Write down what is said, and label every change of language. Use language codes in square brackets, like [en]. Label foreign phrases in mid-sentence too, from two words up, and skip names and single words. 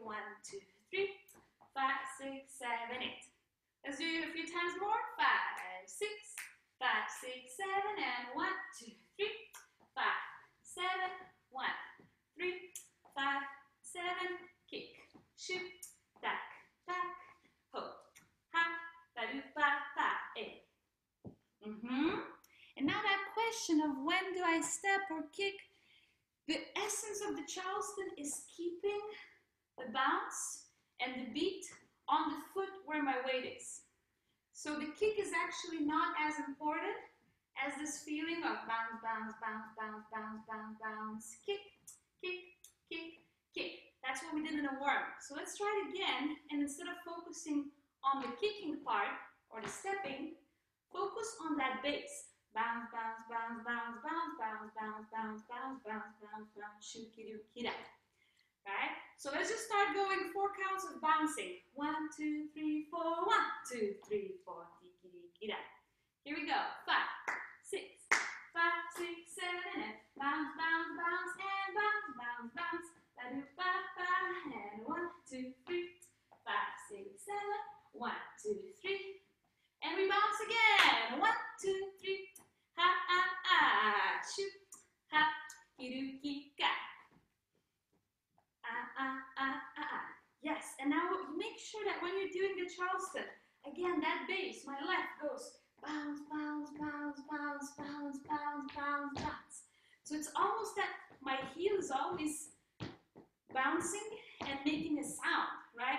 [en] 1, 2, 3, 5, 6, 7, 8. Let's do it a few times more. 5, 6, 5, 6, 7, and 1, 2, 3, 5, 7, 1, 3, 5, 7. Kick, shoot, tack, tack, ho, ha, ba do ba ba, eh. question of when do I step or kick, the essence of the Charleston is keeping the bounce and the beat on the foot where my weight is. So the kick is actually not as important as this feeling of bounce, bounce, bounce, bounce, bounce, bounce, bounce, kick, kick, kick, kick. That's what we did in a warm-up. So let's try it again, and instead of focusing on the kicking part or the stepping, focus on that bass. Bounce, bounce, bounce, bounce, bounce, bounce, bounce, bounce, bounce, bounce, bounce, bounce, shoo-ki-doo-ki-da. Right? So let's just start going 4 counts of bouncing. 1, 2, 3, 4, 1, 2, 3, 4, tiki-dee-ki-da. Here we go. 5, 6, 5, 6, 7, and bounce, bounce, bounce, and bounce, bounce, bounce. Ba-do-ba-ba, and 1, 2, 3, 5, 6, 7, 1, 2, 3. And we bounce again. 1, 2, 3. Ha, ha, ha. Shoot. Ha. Ki-doo-ki-ka. Yes, and now make sure that when you're doing the Charleston, again, that bass, my left goes bounce, bounce, bounce, bounce, bounce, bounce, bounce, bounce. So it's almost that my heel is always bouncing and making a sound, right?